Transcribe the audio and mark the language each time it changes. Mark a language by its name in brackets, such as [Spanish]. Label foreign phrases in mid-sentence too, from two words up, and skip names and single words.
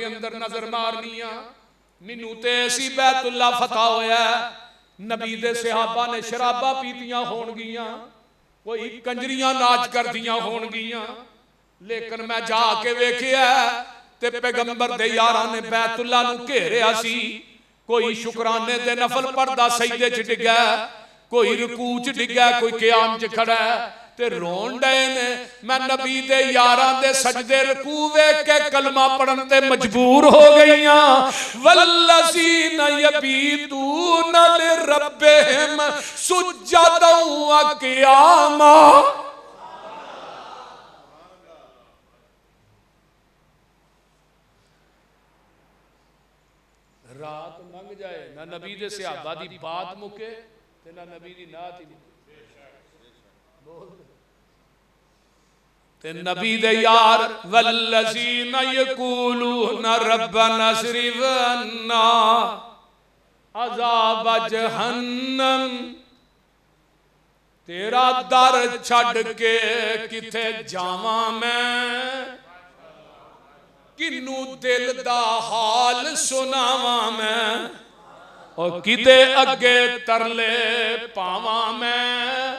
[Punjabi] اندر نظر مارنی آ، مینوں تے ایسی بیت اللہ فتح ہویا، نبی دے صحابہ نے شرابا پیتیاں ہونگیاں، کوئی کنجریاں ناچ کردیاں ہونگیاں، لیکن میں جاکے ویکھیا تے پیغمبر دے یاراں نے بیت اللہ نوں گھیریا سی کوئی شکرانے دے نفل پڑھدا سجدے چ ڈگا، کوئی رکوع چ ڈگا، کوئی قیام چ کھڑا تے رون ڈے نے. میں نبی دے یاراں دے سجدے رکوع ویکھ کے کلمہ پڑھن تے مجبور ہو گئی ہاں. [Arabic] والذين يبيتون لربهم سجدا وقياما. [Punjabi] رات لنگھ جائے نا نبی دے صحابہ دی بات مکے تے نا نبی دی نعت ہی تے نبی دے یار [Arabic] والذين يقولون ربنا اصرف عنا عذاب جهنم. [Punjabi] تیرا در چھڈ کے کتھے جاواں میں، کنوں دل دا حال سناواں میں، اور کتے اگے ترلے پاواں میں.